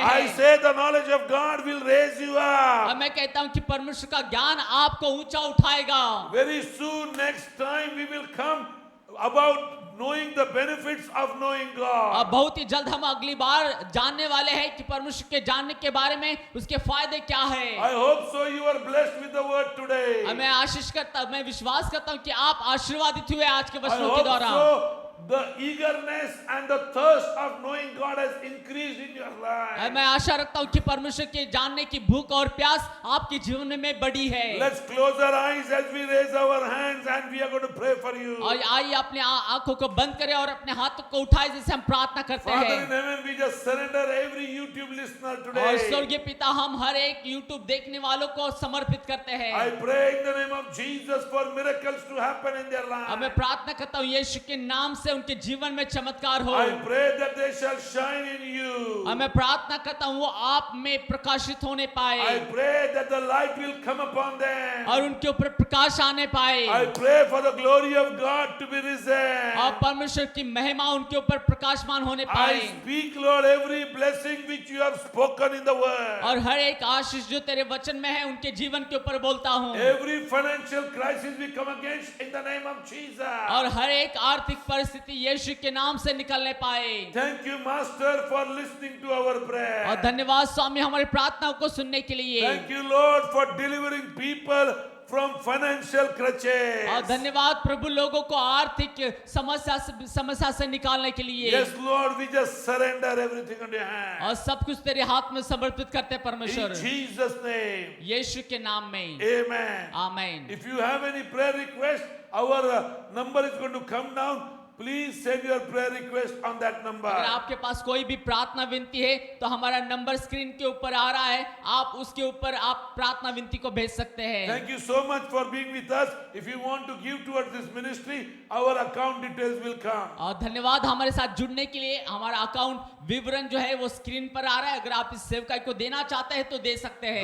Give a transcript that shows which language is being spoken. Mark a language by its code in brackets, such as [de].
[en] I [hi] हैं। [en] say the knowledge of God will raise you [hi] और [en] up. [hi] मैं कहता हूँ कि परमेश्वर का ज्ञान आपको ऊंचा उठाएगा। [en] Very soon, next time, we will come about knowing the benefits of knowing [hi] और [en] God. [hi] बहुत ही जल्द हम अगली बार जानने वाले हैं कि परमेश्वर के जानने के बारे में उसके फायदे क्या है। [en] I hope so you are blessed with the word today. [hi] मैं विश्वास करता हूँ कि आप आशीर्वादित हुए आज के [en] I [hi] वचनों के [en] hope [hi] द्वारा। [en] so the eagerness and the thirst of knowing God has increased in your life. [hi] मैं आशा रखता हूँ कि परमेश्वर के जानने की भूख और प्यास आपके जीवन में बढ़ी है। [en] Let's close our eyes as we raise our hands and we are going to pray for you. [hi] और आइए अपने आंखों को बंद करें और अपने हाथों को उठाए जैसे हम प्रार्थना करते [en] Father [hi] हैं। [en] in heaven, we just surrender every YouTube listener [hi] और [en] today. [hi] स्वर्गीय पिता, हम हर एक YouTube देखने वालों को समर्पित करते हैं। [en] I pray in the name of Jesus for miracles to happen in their [hi] अब मैं [en] life. [hi] प्रार्थना करता हूँ यीशु के नाम से उनके जीवन में चमत्कार हो। [en] I pray that they shall shine in you. [hi] अब मैं प्रार्थना करता हूँ वो आप में प्रकाशित होने पाए [en] I pray that the light will come upon them. [hi] और उनके ऊपर प्रकाश आने पाए [en] I pray for the glory of God to be risen. [hi] और परमेश्वर की महिमा उनके ऊपर प्रकाशमान होने [en] I [hi] पाए [en] speak, Lord, every blessing which you have spoken in the word. [hi] और हर एक आशीष जो तेरे वचन में है उनके जीवन के ऊपर बोलता हूँ [en] Every financial crisis we come against in the name of Jesus. [hi] और हर एक आर्थिक परिस्थिति यीशु के नाम से निकलने पाए। [en] Thank you, Master, for listening to our prayer. [hi] और धन्यवाद स्वामी हमारी प्रार्थनाओं को सुनने के लिए। [en] Thank you, Lord, for delivering people from financial crutches. [hi] और धन्यवाद प्रभु लोगों को आर्थिक समस्या से निकालने के लिए। [en] Yes, Lord, we just surrender everything into your hand. [hi] और सब कुछ तेरे हाथ में समर्पित करते हैं [en] In [hi] परमेश्वर [en] Jesus' name. [hi] यीशु के नाम में [en] Amen. [hi] आमीन। [en] If you have any prayer request, our number is going to come down. Please send your prayer request on that number. [hi] अगर आपके पास कोई भी प्रार्थना विनती है तो हमारा नंबर स्क्रीन के ऊपर आ रहा है, आप उसके ऊपर आप प्रार्थना विनती को भेज सकते हैं। [en] Thank you so much for being with us. If you want to give towards this ministry, our account details will come. [hi] और धन्यवाद हमारे साथ जुड़ने के लिए। हमारा अकाउंट विवरण जो है वो स्क्रीन पर आ रहा है, अगर आप इस सेवकाई को देना चाहते हैं तो दे सकते हैं।